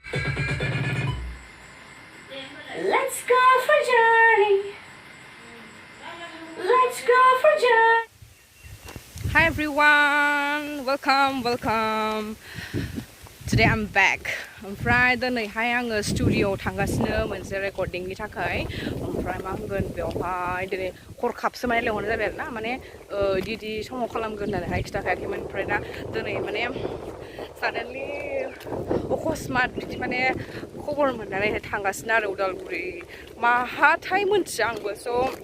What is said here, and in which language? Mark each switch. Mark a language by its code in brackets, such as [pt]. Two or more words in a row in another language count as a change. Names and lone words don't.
[en] Let's go for a journey. Let's go for a journey. Hi everyone, welcome. Today I'm back. [brx] ओमफ्राय दिनैहाय आङो स्टुडिय'आव थांगासिनो मोनसे रेकर्डिंनि थाखाय ओमफ्राय मा होनगोन बेवहाय दिनै हरखाबसो माने लेंहरनाय जाबाय आरो ना माने इदि समाव खालामगोन होननानैहाय खिथाखायाखैमोन ओमफ्राय दा दिनै माने साडेनलि अकस्मात बिदि माने खबर मोननानैहाय थांगासिनो आरो उदालगुरि माहाथाय मोनथिया आंबो स'